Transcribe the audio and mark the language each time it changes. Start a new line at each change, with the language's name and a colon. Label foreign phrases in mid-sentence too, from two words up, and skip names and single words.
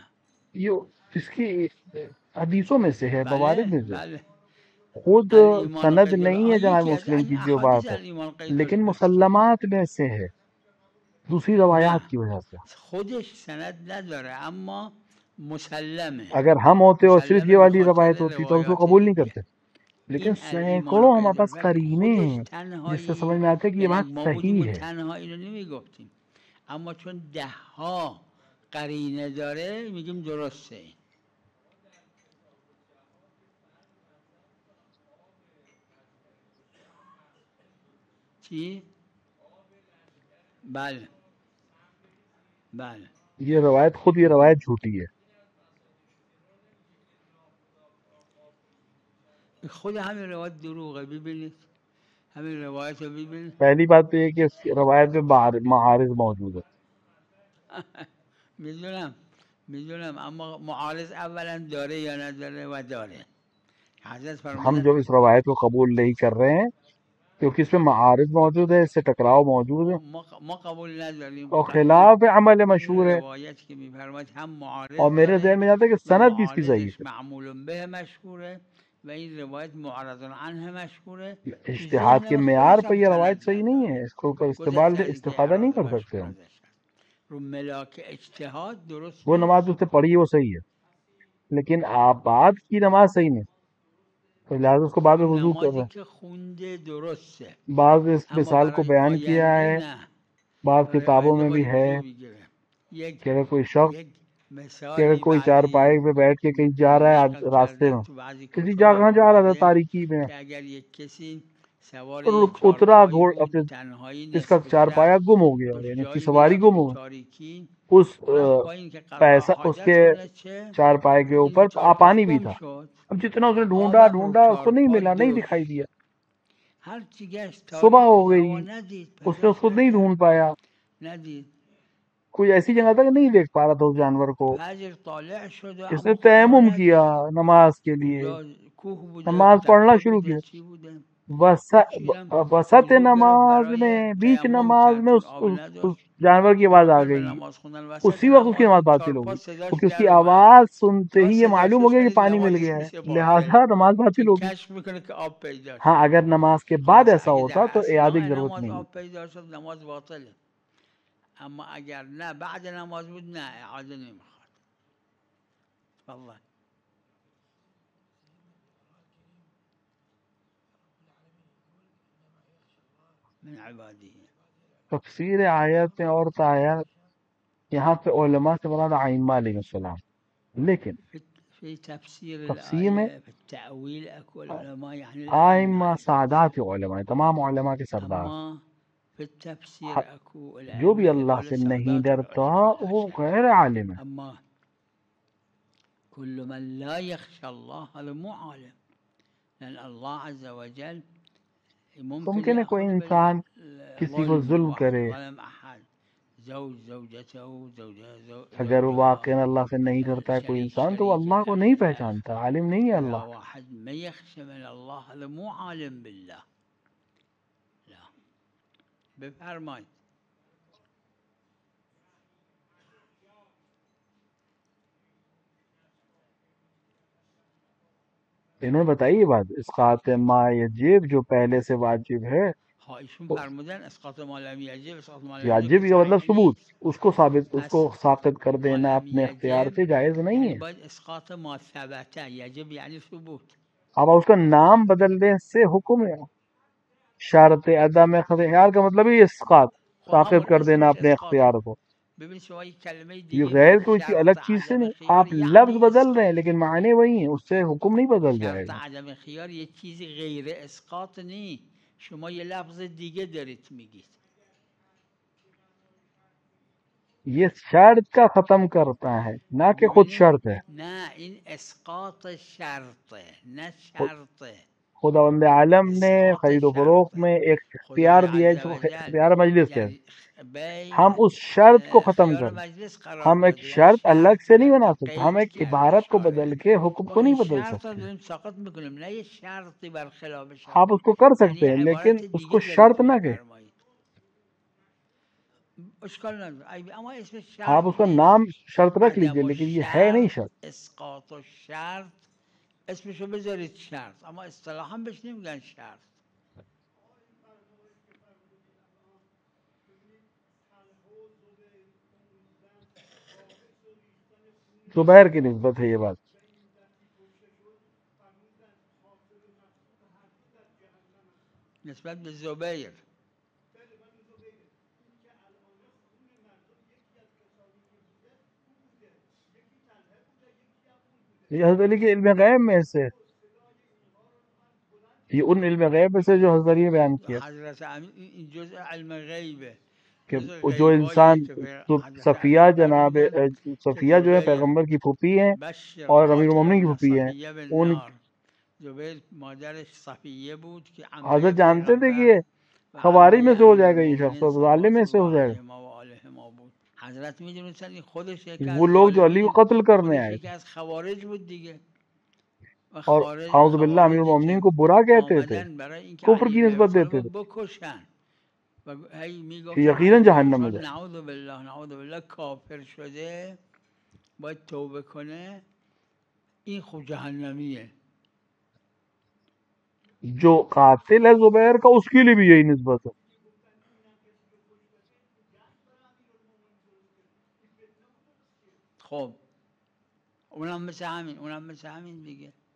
Urdu: یہ اس کی حدیثوں میں سے ہے،
Persian: موارد بله
Urdu: میں سے.
Persian: بله خود الایمان سند قید
Urdu: نہیں ہے جناب
Persian: یکی از مسلم این
Urdu: کی جو
Persian: احادیث
Urdu: بات ہے،
Persian: الایمان قید
Urdu: لیکن
Persian: الفتح.
Urdu: مسلمات میں سے ہے، دوسری روایات
Persian: نه
Urdu: کی وجہ سے.
Persian: خودش سند نداره اما مسلمه.
Urdu: اگر ہم ہوتے اور صرف
Persian: مسلمه
Urdu: یہ
Persian: به
Urdu: والی
Persian: خاطر
Urdu: روایت ہوتی تو ہم اس کو
Persian: روایات
Urdu: قبول نہیں
Persian: دیگه.
Urdu: کرتے. لیکن
Persian: این الایمان
Urdu: سینکڑوں ہمارے
Persian: قید
Urdu: پاس
Persian: الفتح
Urdu: قرینے
Persian: خودش
Urdu: ہیں جس سے سمجھ
Persian: تنهایی،
Urdu: میں آتا ہے کہ یہ
Persian: یعنی
Urdu: بات
Persian: ما
Urdu: صحیح
Persian: بودیم
Urdu: ہے.
Persian: تنهایی رو نمیگفتیم، اما چون 10 ها قرینه داره میگیم درسته. چی؟ بله بله
Urdu: یہ روایت، خود یہ روایت جھوٹی ہے.
Persian: خود همین روایت دروغه. ببینید همین روایت رو ببینید.
Urdu: پہلی بات تو یہ کہ اس روایت میں معارض موجود ہے.
Persian: میدونم اما معارض اولا داره یا نداره و داره. حضرت
Urdu: ہم
Persian: فرمودن
Urdu: جو اس روایت کو قبول نہیں کر رہے ہیں کیونکہ اس میں معارض موجود ہے، اس سے ٹکراؤ موجود ہے
Persian: ما قبول نداریم.
Urdu: اور
Persian: و
Urdu: خلاف عمل
Persian: این
Urdu: مشہور ہے.
Persian: روایت که میفرماید هم معارض
Urdu: اور میرے ذہن
Persian: داره
Urdu: میں آتا ہے کہ
Persian: و
Urdu: سند بھی اس کی ضعیف
Persian: معارضش
Arabic: معمول به
Persian: مشهوره و این روایت
Arabic: معرض عنه
Persian: مشهوره.
Urdu: ہے. تو اجتہاد
Persian: ذهن
Urdu: کے
Persian: ما
Urdu: معیار
Persian: خودش
Urdu: پہ
Persian: هم
Urdu: یہ روایت
Persian: سند
Urdu: صحیح نہیں ہے،
Persian: نداره.
Urdu: اس کو
Persian: گذشته از اینکه
Urdu: استفادہ نہیں
Persian: اعراض
Urdu: کر سکتے
Persian: مشهور
Urdu: ہم.
Persian: ازش هست. رو ملاک اجتهاد درست
Urdu: وہ نماز
Persian: نیست.
Urdu: اس نے پڑھی ہے وہ صحیح ہے، لیکن آباد کی نماز صحیح نہیں، تو لہٰذا اس کو بعد میں
Persian: اون
Urdu: وضو کر رہے
Persian: نمازی
Urdu: ہیں.
Persian: که خونده درسته
Urdu: بعض اس
Persian: اما
Urdu: مثال کو
Persian: برای
Urdu: بیان کیا
Persian: آینده
Urdu: ہے،
Persian: نه.
Urdu: بعض
Persian: برای
Urdu: کتابوں
Persian: آینده
Urdu: میں بھی
Persian: باید
Urdu: ہے
Persian: وضو بگیره. یک
Urdu: کہ اگر کوئی شخص،
Persian: یک
Urdu: کہ اگر
Persian: مثالی
Urdu: کوئی چار پائے پہ بیٹھ کے کہیں جا رہا
Persian: نقل
Urdu: ہے راستے
Persian: کردن
Urdu: میں،
Persian: تو بعضی
Urdu: کسی
Persian: کتب
Urdu: جگہ جا رہا تھا
Persian: آمده
Urdu: تاریکی میں،
Persian: که اگر یک کسی سوار
Urdu: اور
Persian: یک
Urdu: اترا
Persian: چارپایی
Urdu: گھوڑ
Persian: بود
Urdu: اپنے،
Persian: تنهایی
Urdu: اس کا
Persian: نصف
Urdu: چار
Persian: شب
Urdu: پایا گم ہو گیا،
Persian: به
Urdu: یعنی اس کی
Persian: جایی
Urdu: سواری
Persian: میرفت
Urdu: گم
Persian: تو
Urdu: ہو گئی.
Persian: تاریکی
Urdu: اس
Persian: رفت پایین که
Urdu: پیسہ اس
Persian: حاجت
Urdu: کے
Persian: کنه چه
Urdu: چار پائے کے
Persian: این
Urdu: اوپر
Persian: چارپاش
Urdu: پانی بھی
Persian: گم
Urdu: تھا.
Persian: شد.
Urdu: اب جتنا اس نے ڈھونڈا
Persian: آبم رو
Urdu: اس کو نہیں
Persian: چارپای
Urdu: ملا، نہیں
Persian: داشت.
Urdu: دکھائی دیا.
Persian: هر چی گشت
Urdu: صبح
Persian: تاریک
Urdu: ہو
Persian: بود، هوا
Urdu: گئی،
Persian: ندید،
Urdu: اس نے اس
Persian: پیداش
Urdu: کو نہیں
Persian: نکرد.
Urdu: ڈھونڈ پایا.
Persian: ندید
Urdu: کوئی ایسی جگہ تک نہیں دیکھ پا رہا تھا اس جانور کو.
Persian: فجر طالع شد و
Urdu: اس نے
Persian: اما خدا
Urdu: تیمم
Persian: ندید
Urdu: کیا نماز کے لیے,
Persian: اونجا کوه بوده
Urdu: نماز پڑھنا
Persian: تپه
Urdu: شروع
Persian: بوده
Urdu: کیا.
Persian: چی بوده
Urdu: وسط
Persian: وضو گرفت
Urdu: نماز
Persian: برای
Urdu: میں, بیچ
Persian: تیمم
Urdu: نماز
Persian: کرد
Urdu: میں
Persian: چون
Urdu: اس,
Persian: آب
Urdu: اس, اس
Persian: نداشت
Urdu: جانور کی آواز
Persian: شروع
Urdu: آ
Persian: کرد به
Urdu: گئی.
Persian: نماز خوندن وسط
Urdu: اسی وقت اس کی
Persian: نماز
Urdu: نماز
Persian: بود
Urdu: باطل
Persian: 4
Urdu: ہو
Persian: پا
Urdu: گئی,
Persian: صداش
Urdu: کیونکہ اس کی
Persian: در اومد
Urdu: آواز سنتے
Persian: تا
Urdu: ہی یہ
Persian: صداش
Urdu: معلوم
Persian: رو
Urdu: ہو گیا کہ
Persian: شنید
Urdu: پانی مل
Persian: نمازش
Urdu: گیا ہے,
Persian: میشه باطل
Urdu: لہذا نماز باطل
Persian: چون
Urdu: ہوگی.
Persian: کشف میکنه که آب پیدا
Urdu: ہاں
Persian: شد
Urdu: اگر نماز کے بعد
Persian: خلاص
Urdu: ایسا
Persian: اگه
Urdu: ہوتا
Persian: در
Urdu: تو اعادے کی
Persian: اثناء
Urdu: ضرورت
Persian: نماز
Urdu: نہیں.
Persian: آب پیدا شد نماز باطله اما اگر نه بعد نماز بود نه اعاده نمیخواد.
Arabic: تفضل. من عباده
Urdu: تفسیر آیت اور آیات یہاں پہ علماء سے مراد ائمہ
Arabic: علیہ السلام,
Urdu: لیکن
Arabic: في تفسير
Urdu: تفسیر میں
Arabic: الآية في التأويل أكو العلماء يعني
Urdu: ائمہ
Arabic: الأئمة
Urdu: سادات علماء, تمام علماء کے سردار.
Arabic: أما في التفسير أكو
Urdu: جو بھی
Arabic: الأئمة
Urdu: اللہ
Arabic: هذول
Urdu: سے نہیں
Arabic: سادات
Urdu: ڈرتا
Arabic: العلماء لا
Urdu: وہ
Arabic: شك.
Urdu: غیر عالم ہے.
Arabic: أما كل من لا يخشى الله هذا مو عالم لأن الله عز وجل ممكن
Urdu: ممکن ہے کوئی
Arabic: يأخذ
Urdu: انسان کسی کو
Arabic: بالظلم
Urdu: ظلم
Arabic: واحد
Urdu: کرے,
Arabic: ظلم أحد زوج زوجته
Urdu: اگر وہ
Arabic: زوجها
Urdu: واقعا اللہ سے نہیں ڈرتا ہے کوئی
Arabic: شريك
Urdu: انسان تو وہ اللہ کو
Arabic: شريكته
Urdu: نہیں
Arabic: إلى آخره.
Urdu: پہچانتا, عالم نہیں ہے
Arabic: إذا
Urdu: اللہ.
Arabic: واحد ما يخشى من الله هذا مو عالم بالله.
Persian: لا بفرمایید.
Urdu: انہوں نے بتائی یہ بات,
Arabic: اسقاط ما یجب
Urdu: جو پہلے سے واجب ہے,
Persian: ها ایشون فرمودن
Arabic: اسقاط ما لم یجب اسقاط ما لم یجب
Urdu: واجب
Persian: که
Urdu: کا مطلب
Persian: صحیح
Urdu: ثبوت,
Persian: نیست.
Urdu: اس کو ثابت, اس
Persian: پس
Urdu: کو ساقط کر
Persian: ما
Urdu: دینا
Persian: لم
Urdu: اپنے اختیار
Persian: یجب
Urdu: سے جائز نہیں
Persian: یعنی
Urdu: ہے.
Persian: باید
Arabic: اسقاط ما ثبته یجب
Persian: یعنی ثبوت.
Urdu: اب اس کا نام بدلنے سے حکم ہے. شرط عدم اختیار کا مطلب ہی اسقاط,
Persian: خب
Urdu: ساقط
Persian: همون
Urdu: کر دینا
Persian: اسمش
Urdu: اپنے
Persian: اسقاطه.
Urdu: اختیار کو.
Persian: ببین شما یک کلمه
Urdu: یہ
Persian: دیگه
Urdu: غیر
Persian: میگید
Urdu: کوئی الگ
Persian: شرط
Urdu: چیز سے
Persian: عدم
Urdu: نہیں,
Persian: خیار
Urdu: آپ لفظ
Persian: یعنی
Urdu: بدل رہے ہیں
Persian: اسقاط.
Urdu: لیکن معنی وہی ہیں, اس سے حکم نہیں بدل جائے
Persian: شرط
Urdu: گا.
Persian: عدم خیار یه چیزی غیر اسقاط نیست. شما یه لفظ دیگه دارید میگید.
Urdu: یہ شرط کا ختم کرتا ہے نہ کہ خود
Persian: ببینید
Urdu: شرط ہے.
Persian: نه این اسقاط شرطه نه خود- شرطه.
Urdu: خداوند عالم نے
Persian: اسقاط
Urdu: خرید و فروخت
Persian: شرطه.
Urdu: میں ایک
Persian: خدای
Urdu: اختیار دیا ہے
Persian: عز
Urdu: جو
Persian: و جل
Urdu: اختیار مجلس ہے.
Persian: در بین
Urdu: ہم اس شرط کو ختم
Persian: خیار
Urdu: کر,
Persian: مجلس قرار
Urdu: ہم ایک
Persian: داده یعنی
Urdu: شرط الگ
Persian: شرط
Urdu: سے نہیں بنا
Persian: کرده
Urdu: سکتے, ہم
Persian: قید
Urdu: ایک
Persian: کرده
Urdu: عبارت کو
Persian: شارع.
Urdu: بدل کے حکم
Persian: خب
Urdu: کو
Persian: این
Urdu: نہیں بدل
Persian: شرط رو
Urdu: سکتے.
Persian: داریم ساقط میکنیم نه یه شرطی برخلاف شرط.
Urdu: آپ اس کو کر
Persian: یعنی
Urdu: سکتے ہیں لیکن
Persian: عبارت
Urdu: اس کو
Persian: دیگه
Urdu: شرط
Persian: دارید
Urdu: نہ کہ,
Persian: میفرمایید. اشکال نداره اما اسم
Urdu: آپ
Persian: شرط
Urdu: اس کا
Persian: نیست.
Urdu: نام شرط رکھ لیجئے
Persian: عدم
Urdu: لیکن یہ ہے نہیں
Persian: الشرط
Urdu: شرط.
Arabic: اسقاط الشرط
Persian: اسمشو بذارید شرط اما اصطلاحا بهش نمیگن شرط.
Urdu: زبیر کی نسبت ہے یہ بات.
Persian: نسبت به زبیر
Urdu: یہ حضرت علی کے علم غیب میں سے, یہ ان علم غیب میں سے جو حضرت علی نے بیان کیا
Persian: حضرت امین این جزء علم غیبه.
Urdu: کہ
Persian: جزء
Urdu: جو
Persian: غیباییه
Urdu: انسان
Persian: که حضرت
Urdu: صفیہ
Persian: امین
Urdu: جناب
Persian: فرمودن که
Urdu: صفیہ جو ہے
Persian: زبیر
Urdu: پیغمبر کی پھوپھی ہیں
Persian: بشر
Urdu: اور امیر
Persian: قاتل
Urdu: المومنین کی
Persian: ابن
Urdu: پھوپھی ہیں.
Persian: صفیه ان بالنار. زبیر مادرش صفیه بود که عمه
Urdu: حضرت جانتے تھے کہ
Persian: پیغمبر
Urdu: یہ
Persian: و
Urdu: خوارج میں
Persian: عمه
Urdu: سے ہو
Persian: امیر
Urdu: جائے گا, یہ شخص
Persian: المؤمنین
Urdu: ظالم میں
Persian: صلوات
Urdu: سے
Persian: الله
Urdu: ہو جائے گا.
Arabic: علیهما و آلهما
Persian: بود. حضرت میدونستن این خودش یکی
Urdu: وہ
Persian: از
Urdu: لوگ جو علی کو
Persian: ظالمین
Urdu: قتل کرنے
Persian: خودش
Urdu: آئے
Persian: یکی
Urdu: تھے
Persian: از خوارج بود دیگه. و
Urdu: اور
Arabic: اعوذ باللہ
Urdu: امیر
Persian: خوارجی
Urdu: المومنین
Persian: که
Urdu: کو برا کہتے تھے,
Persian: آمدن برای اینکه
Urdu: کفر
Persian: علی
Urdu: کی
Persian: ابن ابی
Urdu: نسبت
Persian: طالب
Urdu: دیتے
Persian: رو
Urdu: تھے
Persian: بکشن و هی
Urdu: کہ
Persian: میگفتن
Urdu: یقیناً
Persian: علی ابن ابی
Urdu: جہنم میں
Persian: طالب
Urdu: جائے.
Arabic: نعوذ بالله
Persian: کافر شده باید توبه کنه این خوب جهنمیه.
Urdu: جو قاتل ہے زبیر کا اس کے لیے بھی یہی نسبت ہے.
Persian: خب اونم مثل همین دیگه.